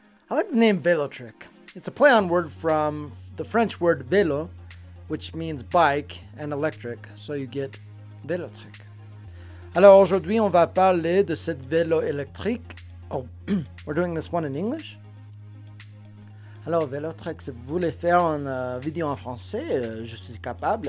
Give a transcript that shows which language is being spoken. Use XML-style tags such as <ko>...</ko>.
<en>I like the name Velotric. It's a play on word from the French word vélo, which means bike, and electric, so you get Velotric.</en> <fr>Alors aujourd'hui, on va parler de cette vélo électrique.</fr> <en>Oh, we're doing this one in English?</en> <fr>Alors Velotric, si vous voulez faire une vidéo en français, je suis capable.</fr>